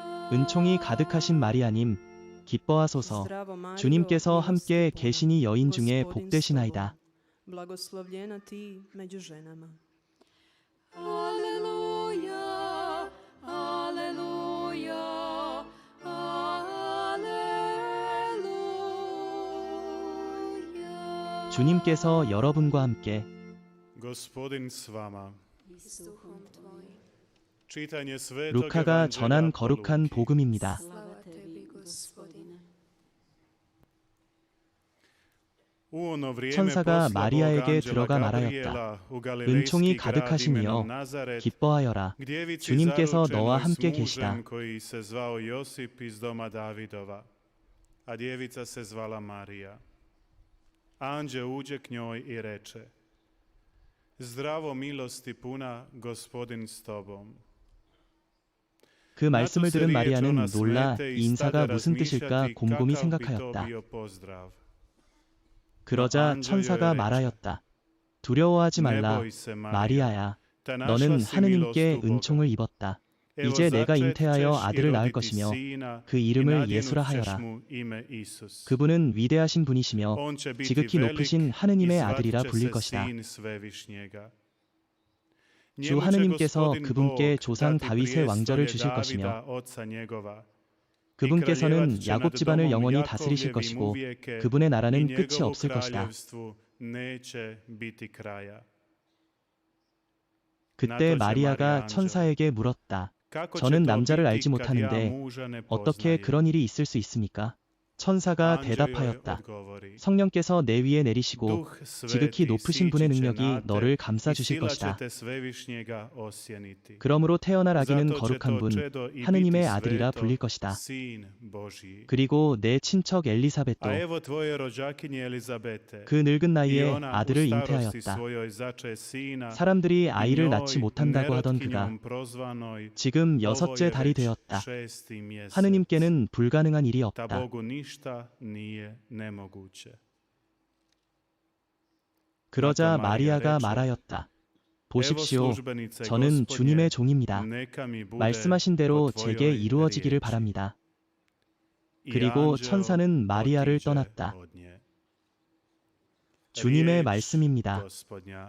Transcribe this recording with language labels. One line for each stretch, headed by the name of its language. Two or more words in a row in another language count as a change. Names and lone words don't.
Korean: 은총이 가득하신 마리아님, 기뻐하소서. 주님께서 함께 계시니 여인 중에 복되시나이다.
Croatian: Blagoslovljena ti među ženama. Aleluja, aleluja, aleluja.
Korean: 주님께서 여러분과 함께
Croatian: Gospodin s vama. I s duhom tvojim. Čitanje svetog
Korean: 루카가 전한
Croatian: evanđelja po
Korean: 거룩한
Croatian: Luki.
Korean: 복음입니다.
Croatian: Slava tebi, Gospodine. U ono vrijeme
Korean: 천사가
Croatian: posla
Korean: 마리아에게
Croatian: Bog
Korean: 들어가
Croatian: anđela
Korean: 말하였다.
Croatian: Gabriela u
Korean: 은총이
Croatian: galilejski grad
Korean: 가득하시니여
Croatian: imenom Nazaret,
Korean: 기뻐하여라.
Croatian: djevici
Korean: 주님께서 너와
Croatian: zaručenoj s
Korean: 함께 계시다.
Croatian: mužem koji se zvao Josip iz doma Davidova, a djevica se zvala Marija. Anđeo uđe k njoj i reče: Zdravo, milosti puna, Gospodin s tobom.
Korean: 그 말씀을
Croatian: Na tu se
Korean: 들은
Croatian: riječ
Korean: 마리아는
Croatian: ona
Korean: 놀라
Croatian: smete
Korean: 이
Croatian: i
Korean: 인사가
Croatian: stada
Korean: 무슨 뜻일까
Croatian: razmišljati
Korean: 곰곰이
Croatian: kakav bi to
Korean: 생각하였다.
Croatian: bio pozdrav.
Korean: 그러자 안조여의 천사가 레이첼. 말하였다. 두려워하지
Croatian: Ne
Korean: 말라.
Croatian: boj se, Marija,
Korean: 마리아야,
Croatian: ta našla
Korean: 너는
Croatian: si
Korean: 하느님께
Croatian: milost u Boga.
Korean: 은총을 입었다.
Croatian: Evo
Korean: 이제 내가
Croatian: začet
Korean: 잉태하여
Croatian: ćeš i
Korean: 아들을 낳을
Croatian: roditi
Korean: 것이며
Croatian: sina
Korean: 그
Croatian: i
Korean: 이름을
Croatian: nadjenut
Korean: 예수라
Croatian: ćeš
Korean: 하여라.
Croatian: mu ime Isus.
Korean: 그분은 위대하신 분이시며
Croatian: On će biti
Korean: 지극히
Croatian: velik
Korean: 높으신
Croatian: i
Korean: 하느님의
Croatian: zvat
Korean: 아들이라
Croatian: će
Korean: 불릴
Croatian: se
Korean: 것이다.
Croatian: sin svevišnjega.
Korean: 주
Croatian: Njemu će
Korean: 하느님께서
Croatian: Gospodin
Korean: 그분께
Croatian: Bog
Korean: 조상
Croatian: dati
Korean: 다윗의 왕절을
Croatian: prijestolje
Korean: 주실 것이며
Croatian: Davida, oca njegova.
Korean: 그분께서는
Croatian: I kraljevat će
Korean: 야곱
Croatian: nad
Korean: 집안을
Croatian: domom
Korean: 영원히
Croatian: Jakovljevim
Korean: 다스리실 것이고
Croatian: uvijeke,
Korean: 그분의
Croatian: i
Korean: 나라는 끝이
Croatian: njegovu
Korean: 없을 것이다.
Croatian: kraljevstvu neće biti kraja.
Korean: 그때 마리아가 천사에게 물었다.
Croatian: Kako će
Korean: 저는
Croatian: to
Korean: 남자를
Croatian: biti
Korean: 알지
Croatian: kad ja
Korean: 못하는데
Croatian: muža ne
Korean: 어떻게
Croatian: poznajem?
Korean: 그런 일이 있을 수 있습니까? 천사가
Croatian: Anđeo joj
Korean: 대답하였다.
Croatian: odgovori:
Korean: 성령께서 내 위에 내리시고
Croatian: Duh
Korean: 지극히
Croatian: sveti
Korean: 높으신 분의
Croatian: sići će
Korean: 능력이
Croatian: na te
Korean: 너를
Croatian: i
Korean: 감싸 주실
Croatian: sila
Korean: 것이다.
Croatian: će te svevišnjega osjeniti.
Korean: 그러므로 태어날 아기는
Croatian: Zato će
Korean: 거룩한
Croatian: to
Korean: 분,
Croatian: čedo i
Korean: 하느님의
Croatian: biti
Korean: 아들이라
Croatian: sveto,
Korean: 불릴 것이다.
Croatian: sin Božji.
Korean: 그리고 내 친척 엘리사벳도
Croatian: A evo tvoje rođakinje Elizabete.
Korean: 그 늙은
Croatian: I
Korean: 나이에
Croatian: ona u
Korean: 아들을
Croatian: starosti
Korean: 잉태하였다.
Croatian: svojoj zače sina.
Korean: 사람들이
Croatian: I
Korean: 아이를
Croatian: njoj,
Korean: 낳지 못한다고 하던 그가
Croatian: nerotkinjom prozvanoj,
Korean: 지금
Croatian: ovo
Korean: 여섯째
Croatian: je
Korean: 달이
Croatian: već
Korean: 되었다.
Croatian: 6. mjesec.
Korean: 하느님께는 불가능한 일이
Croatian: Da
Korean: 없다.
Croatian: Bogu ništa nije nemoguće.
Korean: 그러자 나또 마리아가 말하여 말하였다.
Croatian: Evo
Korean: 보십시오.
Croatian: službenice
Korean: 저는
Croatian: Gospodnje,
Korean: 주님의 종입니다.
Croatian: neka mi bude
Korean: 말씀하신
Croatian: po
Korean: 대로
Croatian: tvojoj
Korean: 제게 이루어지기를
Croatian: riječi.
Korean: 바랍니다.
Croatian: I
Korean: 그리고
Croatian: anđeo
Korean: 천사는 마리아를
Croatian: otiđe
Korean: 떠났다.
Croatian: od nje.
Korean: 주님의
Croatian: Riječ
Korean: 말씀입니다.
Croatian: Gospodnja.